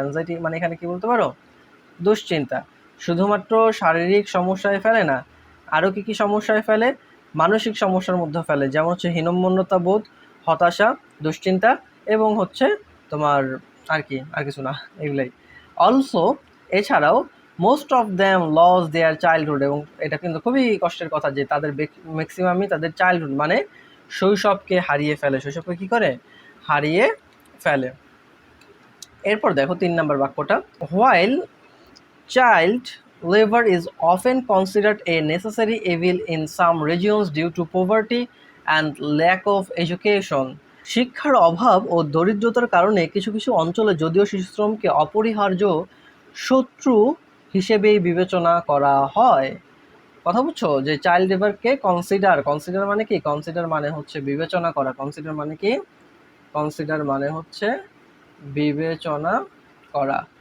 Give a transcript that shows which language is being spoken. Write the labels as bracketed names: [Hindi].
[Bangla] Anxiety মানে এখানে কি বলতে পারো, দুশ্চিন্তা। শুধুমাত্র শারীরিক সমস্যায় ফেলে না, আরও কি কি সমস্যায় ফেলে, মানসিক সমস্যার মধ্যে ফেলে, যেমন হচ্ছে হীনম্মন্যতা বোধ, হতাশা, দুশ্চিন্তা, এবং হচ্ছে তোমার আর কি, আর কিছু না, এগুলাই। অলসো এছাড়াও [English] most of them lose their childhood, [Bangla] এবং এটা কিন্তু খুবই কষ্টের কথা যে তাদের ম্যাক্সিমামই তাদের চাইল্ডহুড মানে শৈশবকে হারিয়ে ফেলে, শৈশবকে কী করে হারিয়ে ফেলে। এরপর দেখো 3 নম্বর বাক্যটা, [English] While child labor is often considered a necessary evil in some regions due to poverty and lack of education. [Bangla] শিক্ষার অভাব ও দরিদ্রতার কারণে কিছু কিছু অঞ্চলে যদিও শিশুশ্রমকে অপরিহার্য শত্রু হিসেবেই বিবেচনা করা হয়। কথা বুঝছো, যে চাইল্ড লেবারকে কনসিডার, কনসিডার মানে কি, কনসিডার মানে হচ্ছে বিবেচনা করা, কনসিডার মানে কি, কনসিডার মানে হচ্ছে বিবেচনা করা।